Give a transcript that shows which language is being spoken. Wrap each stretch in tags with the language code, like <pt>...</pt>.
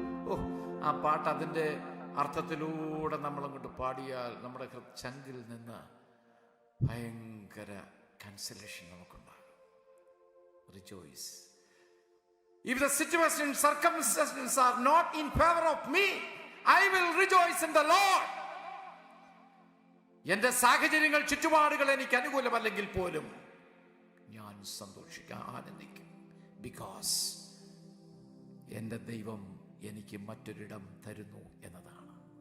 <ml>ഓ, ആ പാട്ട് അതിൻ്റെ അർത്ഥത്തിലൂടെ നമ്മളങ്ങോട്ട് പാടിയാൽ നമ്മുടെ ചങ്കിൽ നിന്ന് ഭയങ്കര കൺസലേഷൻ നമുക്കുണ്ടാകും.</ml> <en>Rejoice. If the situation and circumstances are not in favor of me, I will rejoice in the Lord.</en> <ml>എൻ്റെ സാഹചര്യങ്ങൾ, ചുറ്റുപാടുകൾ എനിക്ക് അനുകൂലമല്ലെങ്കിൽ പോലും ഞാൻ സന്തോഷിക്കാൻ ആനന്ദിക്കും. ബിക്കോസ് എൻ്റെ ദൈവം എനിക്ക് മറ്റൊരിടം തരുന്നു എന്നതാണ്.</ml>